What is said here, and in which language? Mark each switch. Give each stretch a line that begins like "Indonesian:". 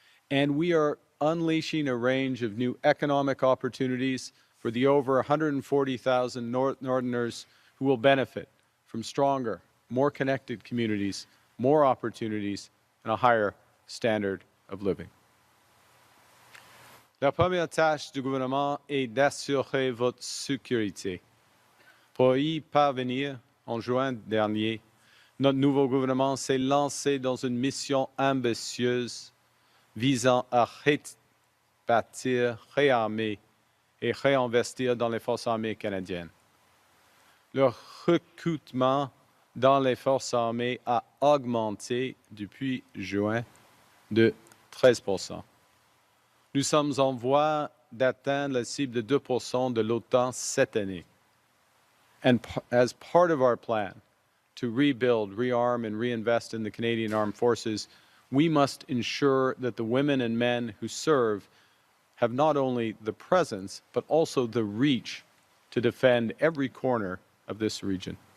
English: And we are unleashing a range of new economic opportunities for the over 140,000 Northerners who will benefit from stronger, more connected communities, more opportunities, and a higher standard of living.
French: La première tâche du gouvernement est d'assurer votre sécurité. Pour y parvenir, en juin dernier, notre nouveau gouvernement s'est lancé dans une mission ambitieuse visant à rebâtir, réarmer et réinvestir dans les forces armées canadiennes. Le recrutement dans les forces armées a augmenté depuis juin de 13%. Nous sommes en voie d'atteindre la cible de 2% de l'OTAN cette année.
English: And as part of our plan to rebuild, rearm, and reinvest in the Canadian Armed Forces, we must ensure that the women and men who serve have not only the presence, but also the reach to defend every corner of this region.